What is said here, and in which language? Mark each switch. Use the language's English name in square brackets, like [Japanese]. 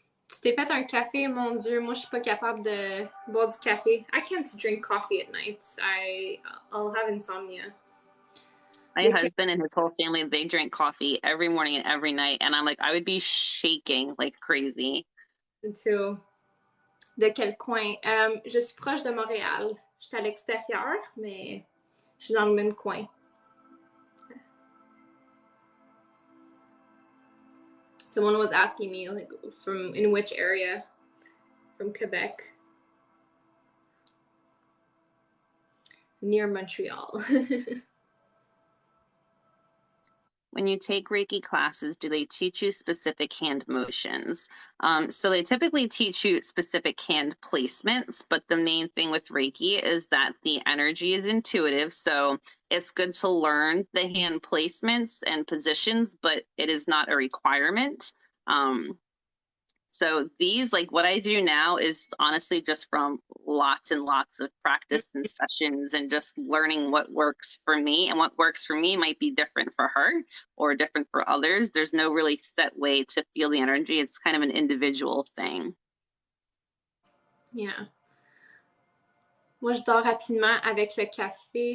[French] Tu t'es fait un café, mon Dieu, moi je suis pas capable de boire du café. [English] I can't drink coffee at night. I'll have insomnia. My [French] De quel, [English] husband and his whole family, they drink coffee every morning and every night, and I'm like, I would be shaking like crazy. [French] too. De quel coin? Je suis proche de Montréal. Je suis à l'extérieur, mais je suis dans le même coin. [English] Someone was asking me like from in which area from Quebec. Near Montreal. When you take Reiki classes, do they teach you specific hand motions? So they typically teach you specific hand placements, but the main thing with Reiki is that the energy is intuitive. So it's good to learn the hand placements and positions, but it is not a requirement. So these, like what I do now is honestly just from lots and lots of practice and sessions and just learning what works for me. And what works for me might be different for her or different for others. There's no really set way to feel the energy. It's kind of an individual thing. Yeah. [French] Moi, je dors rapidement avec le café.